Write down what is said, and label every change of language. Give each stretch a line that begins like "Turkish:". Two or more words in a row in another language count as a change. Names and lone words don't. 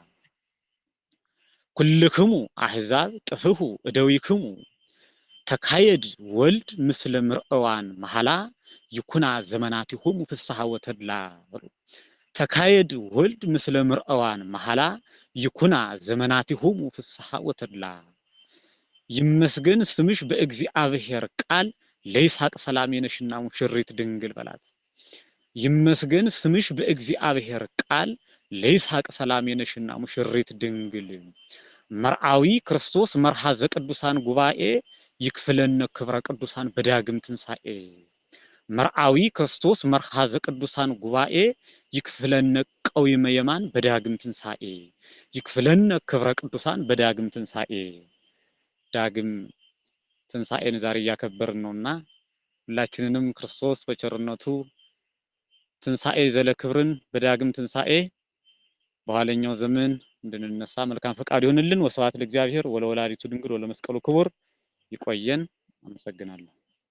Geez: ኩልክሙ አሕዛብ ጥፍሁ እደዊክሙ ተካየድ ወልድ ምስለ ምርዓዋን መሐላ ይኩና ዘመናቲሆሙ ፍስሐ ወተድላ ተካየድ ወልድ ምስለ ምርዓዋን መሐላ ይኩና ዘመናቲሆሙ ፍስሐ ወተድላ ይመስገን
Amharic: ስምሽ በእግዚአብሔር ቃል ለይስሐቅ ሰላም የነሽና ሙሽሪት ድንግል በላት ይመስገን ስምሽ በእግዚአብሔር ቃል ለይስሐቅ ሰላም የነሽና ሙሽሪት
Geez: ድንግል መርዓዊ ክርስቶስ መርሃ ዘቅዱሳን ጉባኤ ይክፍለነ ክብረ ቅዱሳን በዳግም ትንሣኤ መርዓዊ ክርስቶስ መርሃ ዘቅዱሳን ጉባኤ ይክፍለነ ቀዊመ የማን በዳግም ትንሣኤ ይክፍለነ ክብረ ቅዱሳን በዳግም ትንሣኤ
Amharic: ዳግም ትንሣኤን ዛሬ ያከበርን ነውና ሁላችንንም ክርስቶስ በቸርነቱ ትንሣኤ ዘለ ክብርን በዳግም ትንሣኤ በኋለኛው ዘመን እንድንነሳ መልካም ፈቃድ ይሁንልን።
Geez: ወስብሐት ለእግዚአብሔር ወለወላዲቱ ድንግል ወለመስቀሉ ክቡር።
Amharic: ይቆየን። አመሰግናለሁ።